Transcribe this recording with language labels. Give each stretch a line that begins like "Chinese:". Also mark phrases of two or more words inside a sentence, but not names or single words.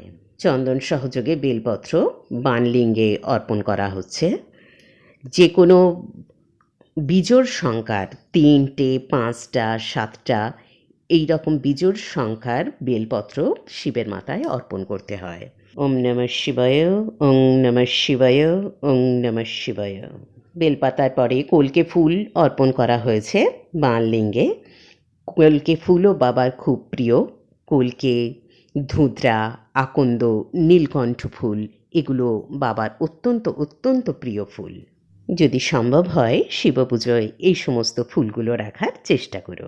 Bangla: চন্দন সহযোগে বেলপত্র বাণলিঙ্গে অর্পণ করা হচ্ছে। যে কোনো বিজোড় সংখ্যার 3টে, 5টা, 7টা এই রকম বিজোড় সংখ্যার বেলপত্র শিবের মাথায় অর্পণ করতে হয়।
Sanskrit: ওম নমঃ শিবায়, ওম নমঃ শিবায়, ওম নমঃ শিবায়।
Bangla: বেলপাতার পরে কলকে ফুল অর্পণ করা হয়েছে বাণলিঙ্গে। কলকে ফুলও বাবার খুব প্রিয়। কলকে, ধুতরা, আকন্দ, নীলকণ্ঠ ফুল এগুলো বাবার অত্যন্ত অত্যন্ত প্রিয় ফুল। যদি সম্ভব হয় শিবপুজোয় এই সমস্ত ফুলগুলো রাখার চেষ্টা করো।